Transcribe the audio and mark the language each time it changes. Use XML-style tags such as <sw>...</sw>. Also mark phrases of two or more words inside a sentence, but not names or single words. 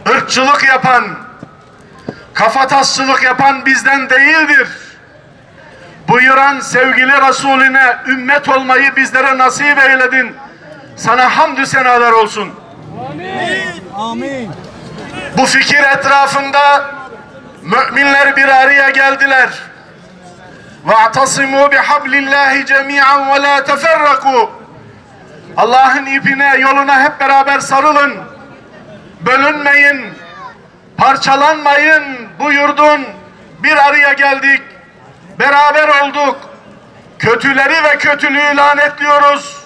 <tr>ırkçılık yapan, kafatasçılık yapan bizden değildir. Buyuran sevgili Resulüne ümmet olmayı bizlere nasip eyledin. Sana hamdü senalar olsun. Amin. Amin. Bu fikir etrafında müminler bir araya geldiler.</tr> <ar>وَاَعْتَصِمُوا بِحَبْلِ اللّٰهِ جَمِيعًا وَلَا تَفَرَّقُوا.</ar> <tr>Allah'ın ipine, yoluna hep beraber sarılın. Bölünmeyin, parçalanmayın buyurdun. Bir araya geldik, beraber olduk. Kötüleri ve kötülüğü lanetliyoruz.</tr>